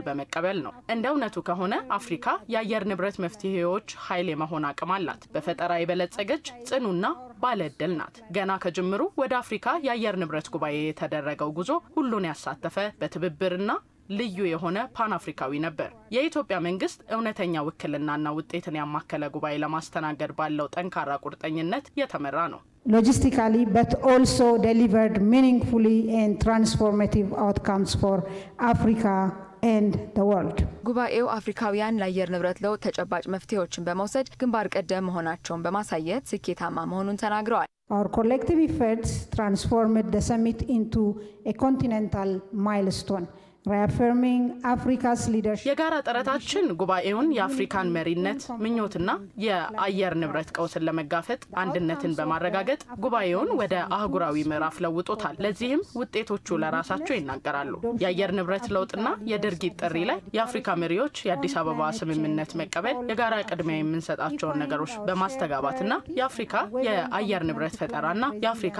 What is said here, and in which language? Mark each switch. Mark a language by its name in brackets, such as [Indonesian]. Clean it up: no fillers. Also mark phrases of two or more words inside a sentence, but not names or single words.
[Amharic] በመቀበል ነው። እንደ እውነቱ ከሆነ አፍሪካ የአየር ንብረት መፍትሄዎች ኃይል የመሆን አቅም አላት። በፈጠራ የበለጸገች ጽኑና ባለ እድል ናት። ገና ከጅምሩ ወደ አፍሪካ የአየር ንብረት ጉባኤ የተደረገው ጉዞ ሁሉን ያሳተፈ በትብብርና ልዩ የሆነ ፓን አፍሪካዊ ነበር። የኢትዮጵያ መንግስት እውነተኛ ውክልናና ውጤትን ያማከለ ጉባኤ ለማስተናገድ ባለው ጠንካራ ቁርጠኝነት የተመራ ነው። [English] Logistically, but also delivered meaningfully and transformative outcomes for Africa and the world. [Amharic] ጉባኤው አፍሪካውያን ለአየር ንብረት ለውጥ ተጨባጭ መፍትሄዎችን በመውሰድ ግንባር ቀደም መሆናቸውን በማሳየት ስኬታማ መሆኑን ተናግረዋል። [English] Our collective efforts transformed the summit into a continental milestone, reaffirming Africa's leadership. [Amharic] የጋራ ጥረታችን ጉባኤውን የአፍሪካን መሪነት ምኞትና የአየር ንብረት ቀውስን ለመጋፈጥ አንድነትን በማረጋገጥ ጉባኤውን ወደ አህጉራዊ ምዕራፍ ለውጦታል። ለዚህም ውጤቶቹ ለራሳቸው ይናገራሉ። የአየር ንብረት ለውጥና የድርጊት ጥሪ ላይ የአፍሪካ መሪዎች የአዲስ አበባ ስምምነት መቀበል የጋራ ቅድሚያ የምንሰጣቸውን ነገሮች በማስተጋባትና የአፍሪካ የአየር ንብረት ፈጠራና የአፍሪካ